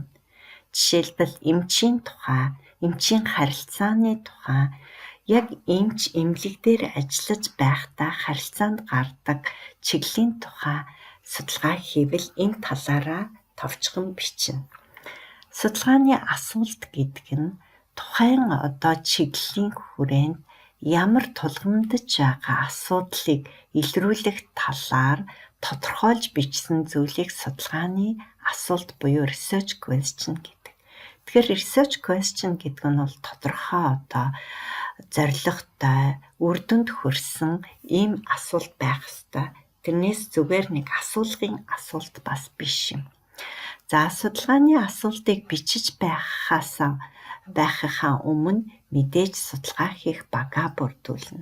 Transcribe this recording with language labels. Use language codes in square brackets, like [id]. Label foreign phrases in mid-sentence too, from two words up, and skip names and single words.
[mn] Жишээлбэл эмчийн тухай, эмчийн харилцааны тухай, яг эмч эмнэлэг дээр ажиллаж байхдаа харилцаанд гардаг чиглэлийн тухай судалгаа хийвэл энэ талаараа товчхон бичнэ. Судалгааны асуулт гэдэг нь тухайн чиглэлийн хүрээнд ямар тулгамдж байгаа асуудлыг илрүүлэх талаар тодорхойлж бичсэн зүйлийг судалгааны асуулт буюу [en] research question [mn] гэдэг. Тэгэхээр [en] research question [mn] гэдэг нь бол тодорхой зорилготой, үр дүнд хүрсэн ийм асуулт байх ёстой. Тэрнээс зүгээр нэг асуулгын асуулт бас биш юм. За судалгааны асуултыг бичиж байхаа өмнө мэдээж судалгаа хийх багаа бүрдүүлнэ.